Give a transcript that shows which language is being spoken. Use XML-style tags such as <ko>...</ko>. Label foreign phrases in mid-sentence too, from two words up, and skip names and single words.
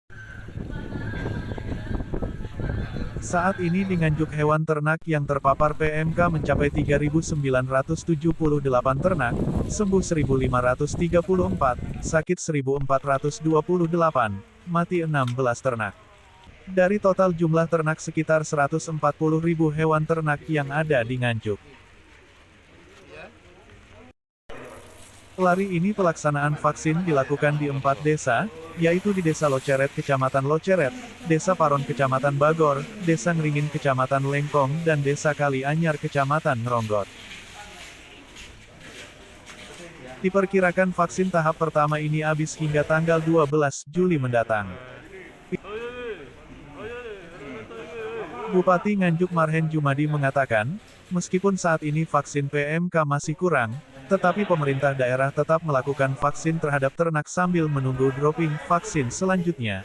<id>Saat ini di Nganjuk hewan ternak yang terpapar PMK mencapai 3.978 ternak, sembuh 1.534, sakit 1.428, mati 16 ternak. Dari total jumlah ternak sekitar 140.000 hewan ternak yang ada di Nganjuk. Lari ini pelaksanaan vaksin dilakukan di 4 desa, yaitu di Desa Loceret Kecamatan Loceret, Desa Paron Kecamatan Bagor, Desa Ngringin Kecamatan Lengkong dan Desa Kali Anyar Kecamatan Ngeronggot. Diperkirakan vaksin tahap pertama ini habis hingga tanggal 12 Juli mendatang. Bupati Nganjuk Marhen Jumadi mengatakan, meskipun saat ini vaksin PMK masih kurang, tetapi pemerintah daerah tetap melakukan vaksin terhadap ternak sambil menunggu dropping vaksin selanjutnya.</id>